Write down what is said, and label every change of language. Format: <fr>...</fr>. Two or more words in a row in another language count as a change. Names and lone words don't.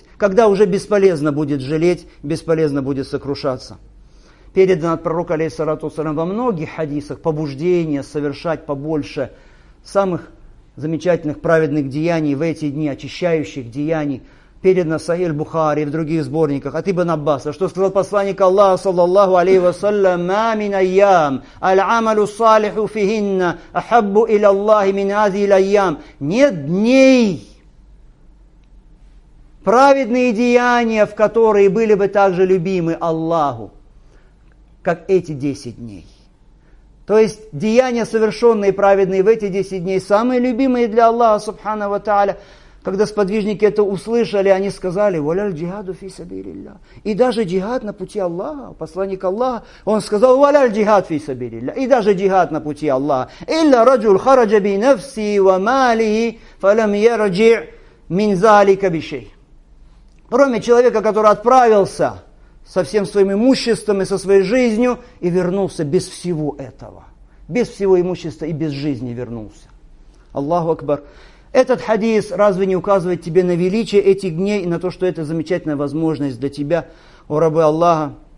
<ru>Когда уже бесполезно будет жалеть, бесполезно будет сокрушаться. Передано от пророка,</ru> <ar>عليه الصلاة والسلام,</ar> <ru>во многих хадисах побуждение совершать побольше самых замечательных праведных деяний в эти дни, очищающих деяний. Передано в Сахих Бухари и в других сборниках от Ибн Аббаса, что сказал посланник Аллаха,</ru> <ar>صلى الله عليه وسلم: «ما من أيام العمل الصالح فيهن أحب إلى الله من هذه الأيام».</ar> <ru>Нет дней, праведные деяния, в которые были бы также любимы Аллаху, как эти 10 дней. То есть деяния, совершенные праведные в эти 10 дней, самые любимые для Аллаха</ru> <ar>سبحانه وتعالى.</ar> <ru>Когда сподвижники это услышали, они сказали:</ru> <ar>«ولا الجهاد في سبيل الله».</ar> <ru>И даже джихад на пути Аллаха, посланник Аллаха, он сказал:</ru> <ar>«ولا الجهاد في سبيل الله».</ar> <ru>И даже джихад на пути Аллаха.</ru> <ar>«إلا رجل خرج بنفسه وماله فلم يرجع من ذلك بشيء».</ar> <ru>Кроме человека, который отправился со всем своим имуществом и со своей жизнью и вернулся без всего этого. Без всего имущества и без жизни вернулся.</ru> <ar>الله أكبر.</ar> <ru>Этот хадис разве не указывает тебе на величие этих дней и на то, что это замечательная возможность для тебя, о рабы Аллаха?</ru>